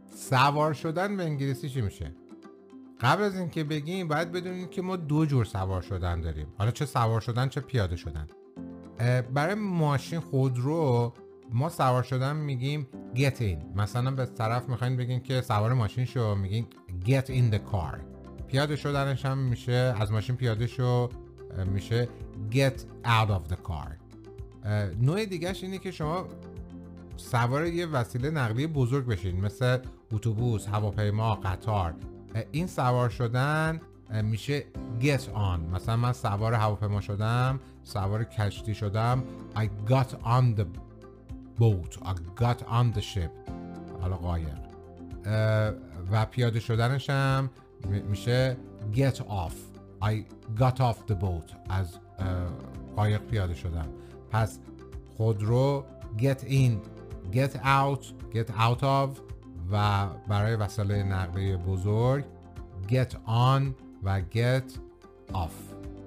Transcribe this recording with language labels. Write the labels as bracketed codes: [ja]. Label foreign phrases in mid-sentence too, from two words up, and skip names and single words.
[fa] سوار شدن به انگلیسی چی میشه؟ قبل از اینکه بگیم باید بدونید که ما 2 جور سوار شدن داریم. حالا چه سوار شدن چه پیاده شدن. برای ماشین خودرو ما سوار شدن میگیم [en] get in. [fa] مثلا به طرف میخواین بگین که سوار ماشین شو، میگین [en] get in the car. [fa] پیاده شدنش هم میشه از ماشین پیاده شو، میشه [en] get out of the car. [fa] نوع دیگهش اینه که شما سوار یه وسیله نقلیه بزرگ بشین، مثل اتوبوس، هواپیما، قطار. این سوار شدن میشه [en] get on. [fa] مثلا من سوار هواپیما شدم، سوار کشتی شدم. [en] I got on the boat. I got on the ship. [fa] حالا قایق. و پیاده شدنش هم میشه [en] get off. I got off the boat. [fa] از قایق پیاده شدم. پس خودرو [en] get in, get out of [fa] و برای وسایل نقلیه بزرگ [en] get on [fa] و [en] get off.